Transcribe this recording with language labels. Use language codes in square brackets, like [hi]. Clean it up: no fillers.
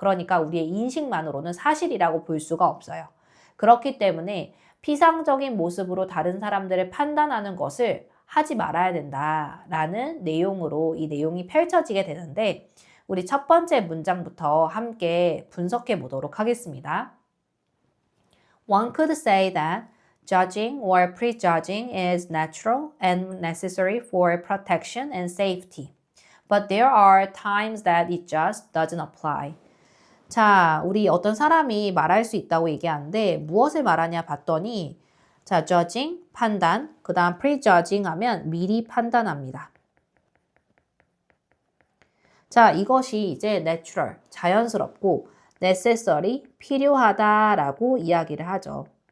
[ko] 그러니까 우리의 인식만으로는 사실이라고 볼 수가 없어요. 그렇기 때문에 피상적인 모습으로 다른 사람들을 판단하는 것을 하지 말아야 된다라는 내용으로 이 내용이 펼쳐지게 되는데 우리 첫 번째 문장부터 함께 분석해 보도록 하겠습니다. [en] One could say that judging or prejudging is natural and necessary for protection and safety. But there are times that it just doesn't apply. [ko] 자, 우리 어떤 사람이 말할 수 있다고 얘기하는데 무엇을 말하냐 봤더니 자, judging, 판단, 그 다음 prejudging 하면 미리 판단합니다. 자, 이것이 이제 natural, 자연스럽고 necessary, 필요하다라고 이야기를 하죠.